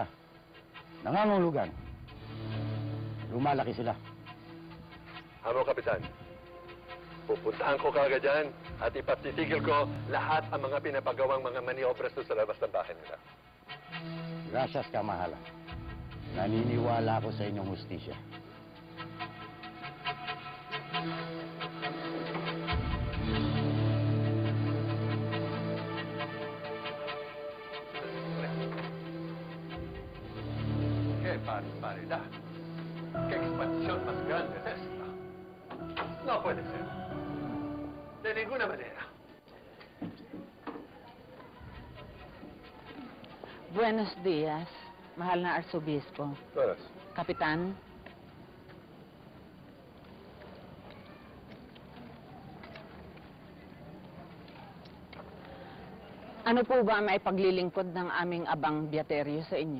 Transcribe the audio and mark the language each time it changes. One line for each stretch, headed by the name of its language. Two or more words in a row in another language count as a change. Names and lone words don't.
Filipino: Nangangulugan. Lumalaki sila. Hamo, Kapitan. Pupuntahan ko kagad dyan at ipatitigil ko lahat ang mga pinapagawang mga maniobras doon sa labas ng bahay nila. Gracias, kamahalan. Naniniwala ako sa inyong hustisya.
Spanish: ¿Qué barbaridad? ¿Qué expansión más grande es esta? No puede ser. De ninguna manera. Buenos días,
Filipino: mahal na Arsobispo. Toras. Kapitan, ano po ba may paglilingkod ng aming abang Beaterio sa inyo?